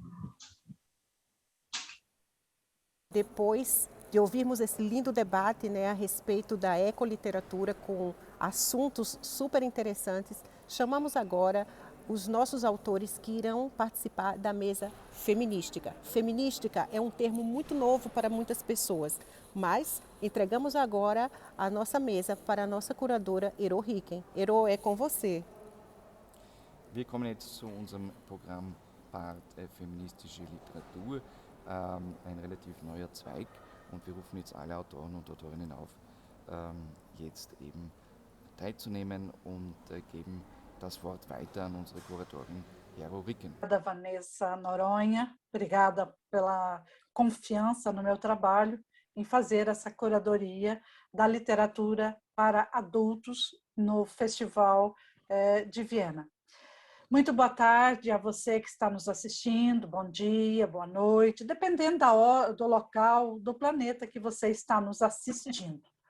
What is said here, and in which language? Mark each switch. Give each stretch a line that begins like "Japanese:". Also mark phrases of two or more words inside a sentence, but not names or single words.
Portuguese: Depois de ouvirmos esse lindo debate, né, a respeito da ecoliteratura com assuntos super interessantes, chamamos agora os nossos autores que irão participar da mesa feminística. Feminística é um termo muito novo para muitas pessoas, mas entregamos agora a nossa mesa para a nossa curadora Ero Ricken. Ero, é com você.
German: Wir kommen jetzt zu unserem Programm Part Feministische Literatur, ein relativ neuer Zweig, und wir rufen jetzt alle Autoren und Autorinnen auf, jetzt eben teilzunehmen und geben das Wort weiter an unsere Kuratorin Ero Ricken.
Portuguese: Obrigada, Vanessa Noronha. Obrigada pela confiança no meu trabalho em fazer essa curadoria da literatura para adultos no Festival de Viena. Muito boa tarde a você que está nos assistindo, bom dia, boa noite, dependendo da hora, do local, do planeta que você está nos assistindo.